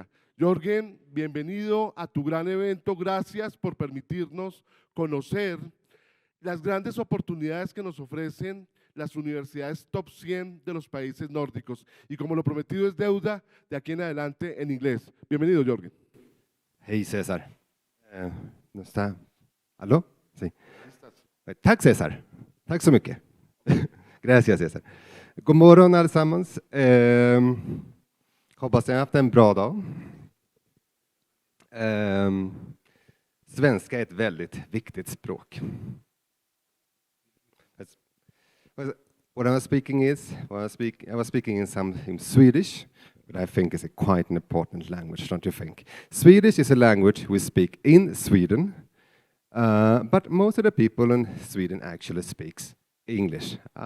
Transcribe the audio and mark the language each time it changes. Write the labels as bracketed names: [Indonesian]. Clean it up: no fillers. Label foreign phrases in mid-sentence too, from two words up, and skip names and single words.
[Spanish] Jörgen, bienvenido a tu gran evento. Gracias por permitirnos conocer las grandes oportunidades que nos ofrecen las universidades top 100 de los países nórdicos. Y como lo prometido es deuda, de aquí en adelante en inglés. Bienvenido, Jörgen. [Swedish] Hej Cesar. Nu está. Hallå? Sí. Tack Cesar. Tack så mycket. Gracias Cesar. God morgon allesammans. Hoppas ni har haft en bra dag. Svenska är ett väldigt viktigt språk. [English] What I was speaking is, I was speaking in Swedish, but I think it's quite an important language, don't you think? Swedish is a language we speak in Sweden, but most of the people in Sweden actually speaks English.